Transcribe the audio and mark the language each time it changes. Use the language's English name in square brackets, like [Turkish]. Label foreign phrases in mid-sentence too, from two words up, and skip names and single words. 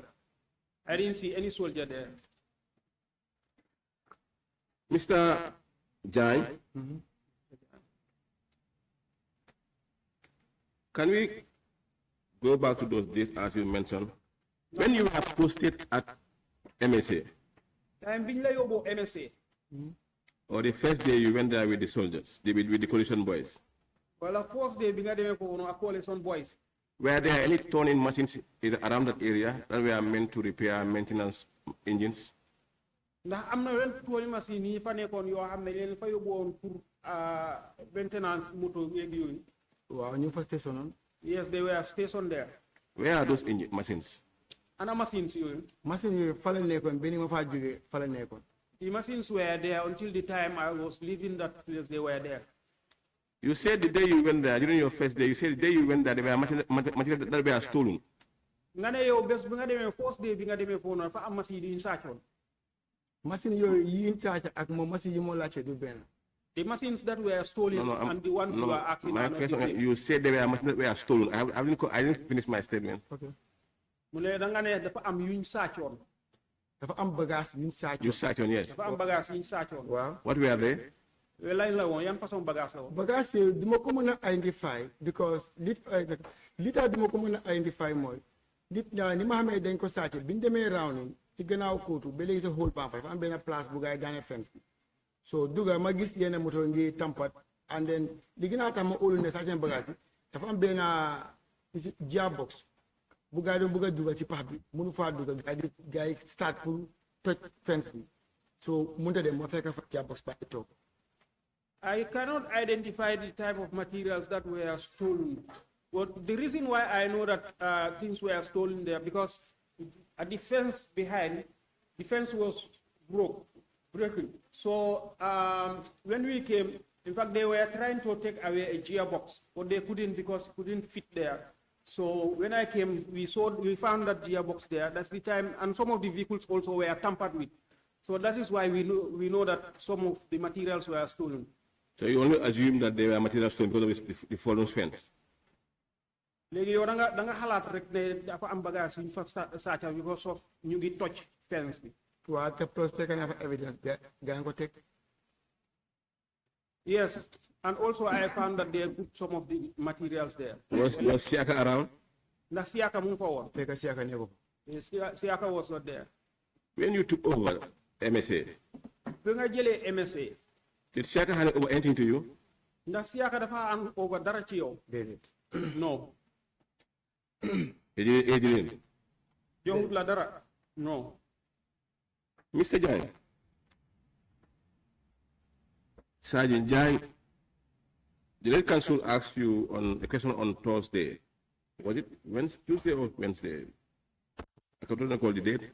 [English] I didn't see any soldier there. Mr. Jagne, can we go back to those days as you mentioned? When you were posted at MSA, [Wolof] Time biñ la yóbboo MSA. [English] or the first day you went there with the soldiers, with the coalition boys, [Wolof] Wala [English] first day [Wolof] bi nga demee foofu noonu ak [English] coalition boys. were there any turning machines around that area that were meant to repair maintenance engines? [Wolof] Ndax am na wenn tooli machine yi fa nekkoon yoo xam ne leen fa yóbbu woon pour maintenance moto yeeg yooyu. waaw ñu fa station noonu. [English] Yes, they were stationed there. Where are those machines? [Wolof] Ana machines yooyu. machine yooyu fa la nekkoon benn ma faa jógee fa la nekkoon. [English] The machines were there until the time I was leaving that place, they were there. You said the day you went there, during your first day, you said the day you went there, there were materials that were stolen. [Wolof] Nga ne yow bés bi nga demee [English] first day [Wolof] bi nga demee foofu noonu fa am machine yi ñu sàccoon. machine yooyu yi ñu sàcc ak moom machine yi moo laajte du benn. [English] The machines that were stolen and the ones you were asking my are not the question, same. you said there were machines that were stolen. I didn't finish my statement. ok [Wolof] Mu ne da nga ne dafa am yuñ sàccoon. dafa am bagage yu ñu sàcc. [English] You searched on, yes. [Wolof] Dafa am bagage yuñ sàccoon. waaw [English] What were they? [Wolof] Yooyu lañ la woon yan façon bagage la woon. bagage yooyu du ma ko mën a identify because li tax du ma ko mën a identify mooy ni ma xamee dañ ko sàcc bi ñu demee round si gannaaw kóotu ba léegi sa whole pampa dafa am benn place bu gaay daane fence bi so duga ma gis yenn moto ngi tampat [English] and then [Wolof] li gën a tax ma óolu ne sàcc bagage yi dafa am benn gearbox bu gaay doon bëgg a dugal ci pax bi mënu faa dugal gaay start pour toj fence bi so mënta dem ma fekk fa gearbox ba toog. [English] I cannot identify the type of materials that were stolen. But the reason why I know that things were stolen there, because at the fence behind, the fence was broken. So when we came, in fact, they were trying to take away a gearbox, but they couldn't because it couldn't fit there. So when I came, we found that gearbox there. That's the time, and some of the vehicles also were tampered with. So that is why we know that some of the materials were stolen. So you only assume that they were materials stolen because of the fallen fence? [Wolof] léegi yow da nga xalaat rek ne dafa am bagage yu ñu fa sàcca [English] because of [Wolof] ñu ngi toj fence bi. waaw te plus fekk naa fa evidence gaa ko teg. [English] Yes, and also I found that they put some of the materials there. Was Siaka around? [Wolof] Ndax Siaka mu ngi fa woon. fekk Siaka ne ko. [English] Siaka was not there. When you took over MSA, [Wolof] bi nga jëlee MSA. [English] did Siaka hand over anything to you? [Wolof] Ndax Siaka dafa hand over dara ci yow. déedéet. [English] No. He didn't. [Wolof] joxut la dara. [English] No. Mr. Jagne, Sergeant Jagne, the Red Council asked you on a question on Thursday. Was it Tuesday or Wednesday? I don't recall the date.